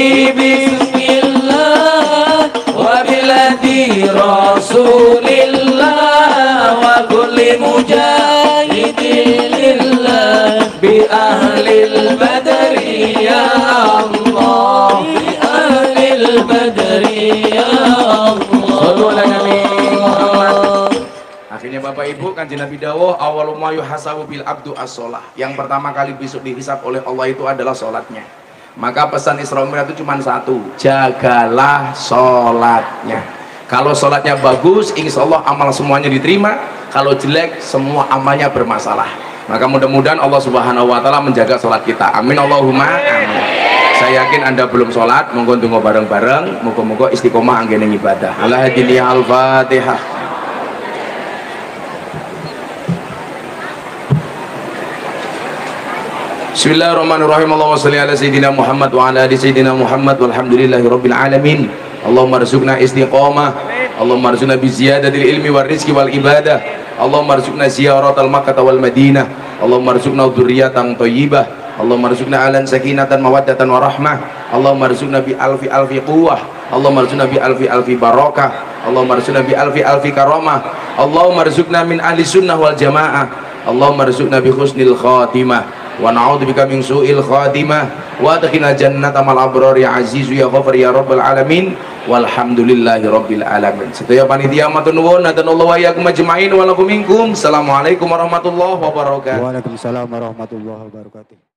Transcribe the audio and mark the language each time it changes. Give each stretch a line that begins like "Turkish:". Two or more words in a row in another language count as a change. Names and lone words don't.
Arabic: بسم الله وبلاد رسول الله وكل مجاهد لله بأهل البدر يا الله بأهل البدر يا الله.
Indonesian: Akhirnya Bapak Ibu, Kanjeng Nabi dawuh
Arabic: أول ما يحاسب به العبد الصلاة.
Indonesian: Yang pertama kali besok dihisab oleh Allah itu adalah salatnya. Maka pesan Isra Mi'raj itu cuma satu, jagalah salatnya. Kalau salatnya bagus,
Arabic: إن شاء الله
Indonesian: amal semuanya diterima. Kalau jelek, semua amalnya bermasalah. Maka mudah-mudahan Allah
Arabic: سبحانه وتعالى
Indonesian: menjaga salat kita.
Arabic: آمين اللهم آمين.
Indonesian: Saya yakin Anda belum salat,
Javanese: monggo ndonga bareng-bareng, muga-muga istiqomah anggene ibadah.
Arabic: Alhamdulillah, Al-Fatihah. Bismillahirrahmanirrahim. اللهم صل على سيدنا محمد وعلى آل سيدنا محمد والحمد لله رب العالمين. اللهم ارزقنا استقامة اللهم ارزقنا بزيادة العلم والرزق والعبادة اللهم ارزقنا زيارة مكة والمدينة اللهم ارزقنا ذرية طيبة اللهم ارزقنا أهلا سكينة مودة ورحمة اللهم ارزقنا بألف ألف قوة اللهم ارزقنا بألف ألف بركة اللهم ارزقنا بألف ألف كرامة اللهم ارزقنا من أهل السنة والجماعة اللهم ارزقنا بحسن الخاتمة ونعوذ بك من سوء الخاتمة وأدخلنا جنة الأبرار يا عزيز يا غفار يا رب العالمين والحمد لله رب العالمين.
Javanese: Sedaya panitia matur nuwun
Arabic: هدانا الله وإياكم أجمعين ولكم منكم. السلام عليكم ورحمة الله وبركاته. وعليكم السلام ورحمة الله وبركاته.